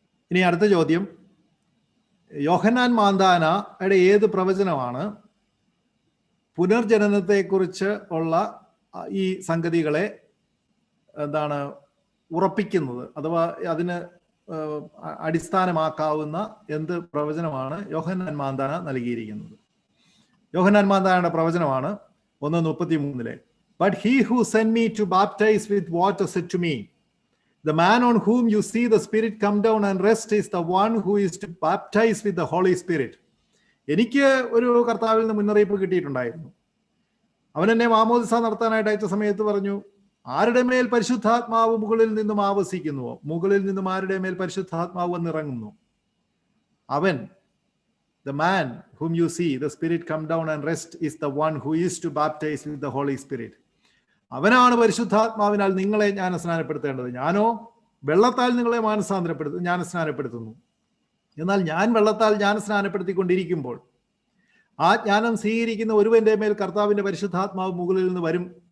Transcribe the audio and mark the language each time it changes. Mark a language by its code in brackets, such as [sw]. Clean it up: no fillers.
[ml] ഇനി അടുത്ത ചോദ്യം, യോഹന്നാൻ മാന്താനയുടെ ഏത് പ്രവചനമാണ് പുനർജനനത്തെക്കുറിച്ച് ഉള്ള ഈ സംഗതികളെ ഉറപ്പിക്കുന്നത്, അഥവാ അതിന് അടിസ്ഥാനമാക്കാവുന്ന എന്ത് പ്രവചനമാണ് യോഹന്നാൻ മാന്താന നൽകിയിരിക്കുന്നത്? യോഹന്നാൻ മാന്താനയുടെ പ്രവചനമാണ് 1:33. [en] But he who sent me to baptize with water said to me, the man on whom you see the Spirit come down and rest is the one who is to baptize with the Holy Spirit. [ml] എനിക്ക് ഒരു കർത്താവിൽ നിന്ന് മുന്നറിയിപ്പ് കിട്ടിയിട്ടുണ്ടായിരുന്നു. അവൻ എന്നെ മാമോദിസ നടത്താനായിട്ട് അയച്ച സമയത്ത് പറഞ്ഞു, ആരുടെ മേൽ പരിശുദ്ധാത്മാവ് മുകളിൽ നിന്നും ആവസിക്കുന്നുവോ, മുകളിൽ നിന്നും ആരുടെ മേൽ പരിശുദ്ധാത്മാവ് വന്നിറങ്ങുന്നു, അവൻ, [en] the man whom you see the Spirit come down and rest is the one who is to baptize with the Holy Spirit. [ml] അവനാണ് പരിശുദ്ധാത്മാവിനാൽ നിങ്ങളെ ജ്ഞാനസ്നാനപ്പെടുത്തേണ്ടത്. ഞാനോ വെള്ളത്താൽ നിങ്ങളെ ജ്ഞാനസ്നാനപ്പെടുത്തുന്നു. എന്നാൽ ഞാൻ വെള്ളത്താൽ ജ്ഞാനസ്നാനപ്പെടുത്തിക്കൊണ്ടിരിക്കുമ്പോൾ ആ ജ്ഞാനം സ്വീകരിക്കുന്ന ഒരുവന്റെ മേൽ കർത്താവിന്റെ പരിശുദ്ധാത്മാവ് മുകളിൽ നിന്ന് വരും.